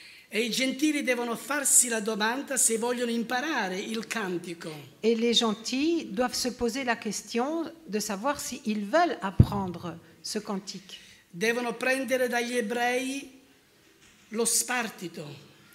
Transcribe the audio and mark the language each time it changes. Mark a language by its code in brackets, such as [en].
[it] E i gentili devono farsi la domanda se vogliono imparare il cantico. [fr] Et les gentils doivent se poser la question de savoir s'ils veulent apprendre ce cantique. [it] Devono prendere dagli ebrei lo spartito.